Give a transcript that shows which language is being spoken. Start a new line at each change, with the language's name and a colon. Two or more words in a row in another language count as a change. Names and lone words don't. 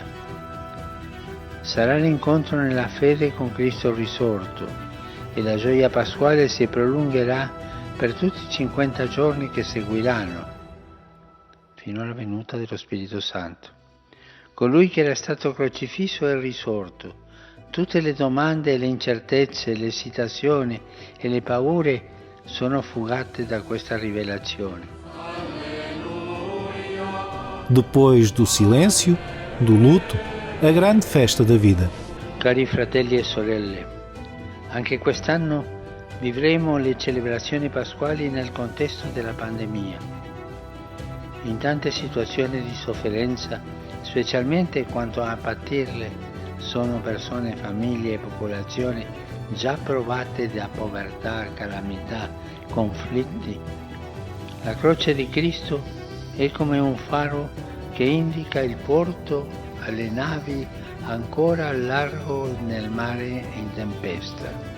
Italian: Sarà l'incontro nella fede con Cristo risorto e la gioia pasquale si prolungherà per tutti i 50 giorni che seguiranno, fino alla venuta dello Spirito Santo. Colui che era stato crocifisso è risorto. Tutte le domande, le incertezze, le esitazioni e le paure sono fugate da questa rivelazione.
Portuguese: Depois do silêncio, do luto, a grande festa da vida.
Italian: Cari fratelli e sorelle, anche quest'anno vivremo le celebrazioni pasquali nel contesto della pandemia. In tante situazioni di sofferenza, specialmente quando a patirle sono persone, famiglie e popolazioni già provate da povertà, calamità, conflitti, la croce di Cristo è come un faro che indica il porto alle navi ancora al largo nel mare in tempesta.